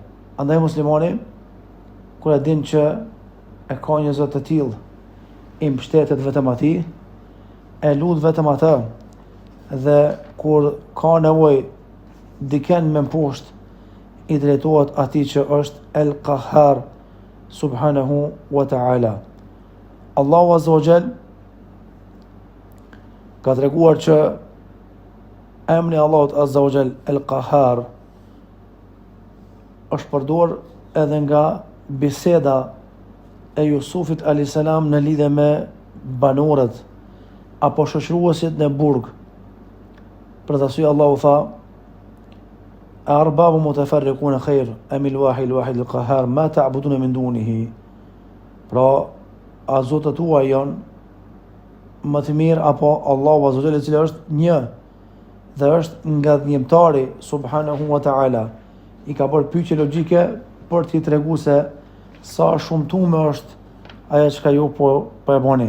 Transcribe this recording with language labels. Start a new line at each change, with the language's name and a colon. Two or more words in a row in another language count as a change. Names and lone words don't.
Albanian: Andaj muslimani, kur e din që e ka një Zot të tillë, i mbështetet vetëm atij, e lut vetëm atë, dhe kur ka nevojë dikën me mposht, i drejtohet atij që është El Qahhar
Arabic: سبحانه وتعالى.
Albanian: Allahu
Arabic: عز وجل
Albanian: ka treguar që emri Allahut
Arabic: عز وجل
Albanian: El Qahhar është përdor edhe nga biseda e Jusufit a.s. në lidhje me banorët apo shoqëruesit në burg. Për të arsye Allahu tha:
Arabic: "أرباب متفرقون خير أم الواحد القهار ما تعبدون من دونه."
Albanian: Pra, a zotët tuaj janë më të mirë apo Allahu
Arabic: عز وجل,
Albanian: i cili është një dhe është nga dhënjimtari
Arabic: سبحانه وتعالى.
Albanian: I ka bërë pyetje logjike për t'i tregu se sa shumtume është ajo çka ju po e bëni.